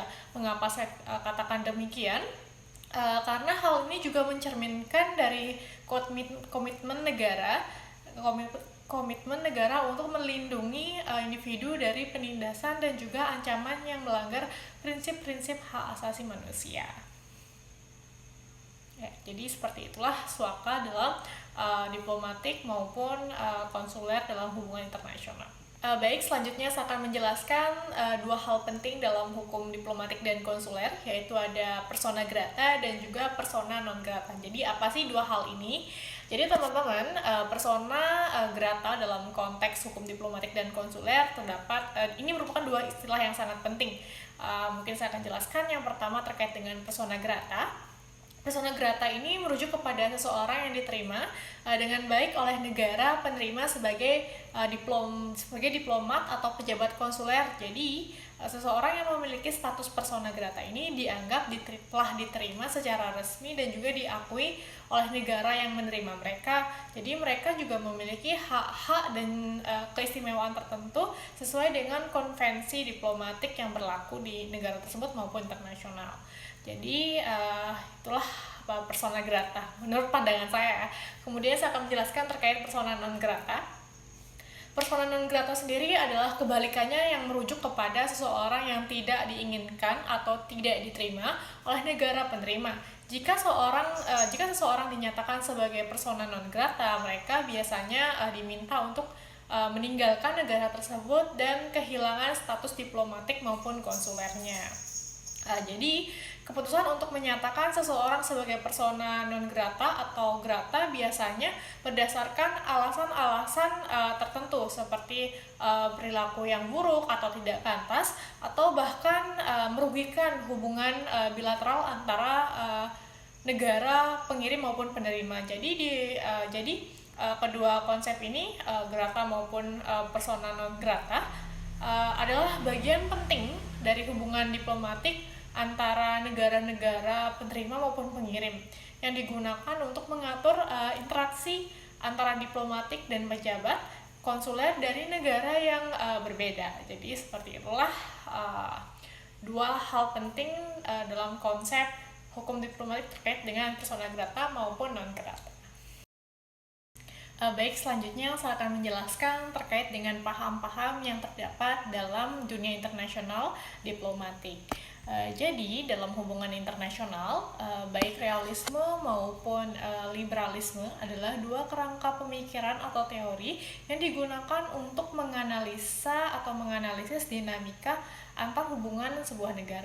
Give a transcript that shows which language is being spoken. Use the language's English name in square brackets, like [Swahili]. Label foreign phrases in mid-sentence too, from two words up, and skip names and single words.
[Indonesian] Mengapa saya katakan demikian? Karena hal ini juga mencerminkan dari komitmen negara untuk melindungi individu dari penindasan dan juga ancaman yang melanggar prinsip-prinsip hak asasi manusia. Ya, jadi seperti itulah suaka dalam diplomatik maupun konsuler dalam hubungan internasional. Baik, selanjutnya saya akan menjelaskan 2 hal penting dalam hukum diplomatik dan konsuler, yaitu ada [Latin] persona grata [Indonesian] dan juga [Latin] persona non grata. [Indonesian] Jadi apa sih 2 hal ini? Jadi teman-teman, [Latin] persona grata [Indonesian] dalam konteks hukum diplomatik dan konsuler terdapat, ini merupakan 2 istilah yang sangat penting. Mungkin saya akan jelaskan. Yang pertama terkait dengan [Latin] persona grata. Persona grata [Indonesian] ini merujuk kepada seseorang yang diterima dengan baik oleh negara penerima sebagai diplomat atau pejabat konsuler. Jadi seseorang yang memiliki status [Latin] persona grata [Indonesian] ini dianggap telah diterima secara resmi dan juga diakui oleh negara yang menerima mereka. Jadi mereka juga memiliki hak-hak dan keistimewaan tertentu sesuai dengan konvensi diplomatik yang berlaku di negara tersebut maupun internasional. Jadi itulah [Latin] persona grata [Indonesian] menurut pandangan saya. Kemudian saya akan menjelaskan terkait [Latin] persona non grata. Persona non grata [Indonesian] sendiri adalah kebalikannya yang merujuk kepada seseorang yang tidak diinginkan atau tidak diterima oleh negara penerima. Jika seseorang dinyatakan sebagai [Latin] persona non grata, [Indonesian] mereka biasanya diminta untuk meninggalkan negara tersebut dan kehilangan status diplomatik maupun konsulernya. Jadi keputusan untuk menyatakan seseorang sebagai [Latin] persona non grata [Indonesian] atau grata biasanya berdasarkan alasan-alasan tertentu seperti perilaku yang buruk atau tidak pantas atau bahkan merugikan hubungan bilateral antara negara pengirim maupun penerima. Jadi kedua konsep ini, grata maupun [Latin] persona non grata, [Indonesian] adalah bagian penting dari hubungan diplomatik antara negara-negara penerima maupun pengirim yang digunakan untuk mengatur interaksi antara diplomatik dan pejabat konsuler dari negara yang berbeda. Jadi seperti itulah 2 hal penting dalam konsep hukum diplomatik terkait dengan [Latin] persona grata [Indonesian] maupun non grata. Baik, selanjutnya saya akan menjelaskan terkait dengan paham-paham yang terdapat dalam dunia internasional diplomatik. Jadi, dalam hubungan internasional, baik realisme maupun liberalisme adalah dua kerangka pemikiran atau teori yang digunakan untuk menganalisis dinamika antar hubungan sebuah negara.